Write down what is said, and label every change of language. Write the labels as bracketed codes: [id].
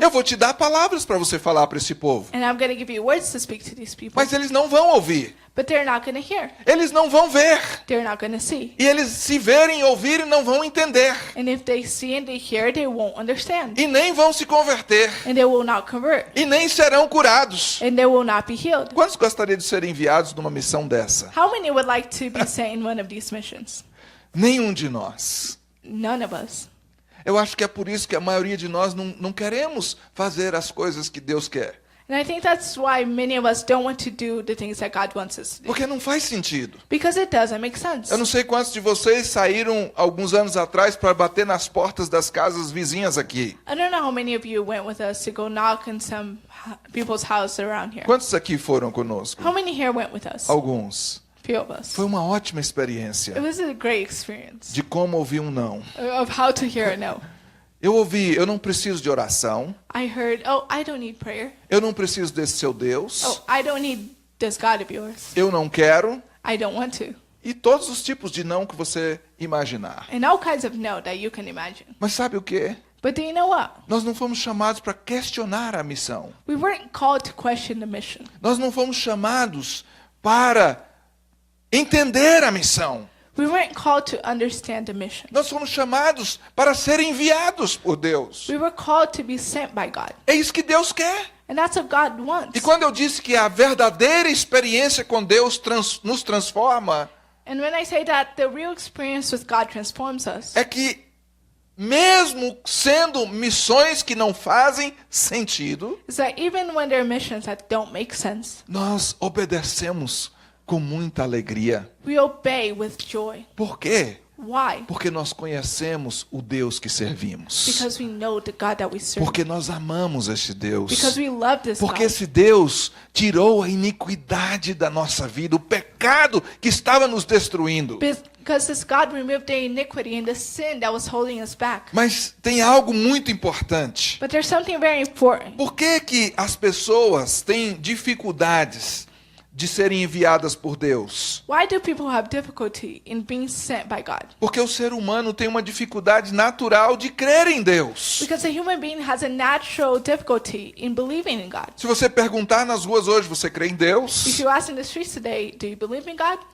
[pt] Eu vou te dar palavras para você falar para esse povo. [en] And I'm going to give you words to speak to these people. [pt] Mas eles não vão ouvir. [en] But they're not going to hear. [pt] Eles não vão ver. [en] They're not going to see. [pt] E eles se verem e ouvirem não vão entender. [en] And if they see and they hear, they won't understand. [pt] E nem vão se converter. [en] And they will not convert. [pt] E nem serão curados. [en] And they will not be healed. [pt] Quantos gostariam de ser enviados numa missão dessa? [en] How many would like to be sent in one of these missions? [pt] Nenhum de nós. [en] None of us. [pt] Eu acho que é por isso que a maioria de nós não queremos fazer as coisas que Deus quer. [en] And I think that's why many of us don't want to do the things that God wants us to do. [pt] Porque não faz sentido. [en] Because it doesn't make sense. [pt] Eu não sei quantos de vocês saíram alguns anos atrás para bater nas portas das casas vizinhas aqui. [en] I don't know how many of you went with us to go knock on some people's house around here. [pt] Quantos aqui foram conosco? [en] How many here went with us? [pt] Alguns. [en] Few of us. [pt] Foi uma ótima [en] It [pt] experiência [en] was a great experience [pt] de como ouvir um não. [en] of how to hear a no. [pt] Eu ouvi, eu não preciso de oração. [en] I heard, "Oh, I don't need prayer. [pt] Eu não preciso desse seu Deus. [en] Oh, I don't need this God of yours. [pt] Eu não quero. [en] I don't want to." [pt] E todos os tipos de não que você imaginar. [en] And all kinds of no that you can imagine. [pt] Mas sabe o quê? [en] But do you know what? [pt] Nós não fomos chamados para questionar a missão. [en] We weren't called to question the mission. [pt] Nós não fomos chamados para entender a missão. [en] We weren't called to understand the mission. [pt] Nós fomos chamados para ser enviados por Deus. [en] We were called to be sent by God. [pt] É isso que Deus quer. [en] And that's what God wants. [pt] E quando eu disse que a verdadeira experiência com Deus nos transforma, [en] And when I say that the real experience with God transforms us, [pt] é que mesmo sendo missões que não fazem sentido, [en] is that even when there are missions that don't make sense, [pt] nós obedecemos com muita alegria. [en] we obey with joy. [pt] Por quê? [en] Why? [pt] Porque nós conhecemos o Deus que servimos. [en] Because we know the God that we serve. [pt] Porque nós amamos este Deus. [en] Because we love this [pt] Porque [en] God. [pt] esse Deus tirou a iniquidade da nossa vida, o pecado que estava nos destruindo. [en] Because this God removed the iniquity and the sin that was holding us back. [pt] Mas tem algo muito importante. [en] But there's something very important. [pt] Por que as pessoas têm dificuldades de serem enviadas por Deus? [en] Why do people have difficulty in being sent by God? [pt] Porque o ser humano tem uma dificuldade natural de crer em Deus. [en] Because a human being has a natural difficulty in believing in God. [pt] Se você perguntar nas ruas hoje, você crê em [en] If [pt] Deus? [en] you ask in the streets today, do you believe in God?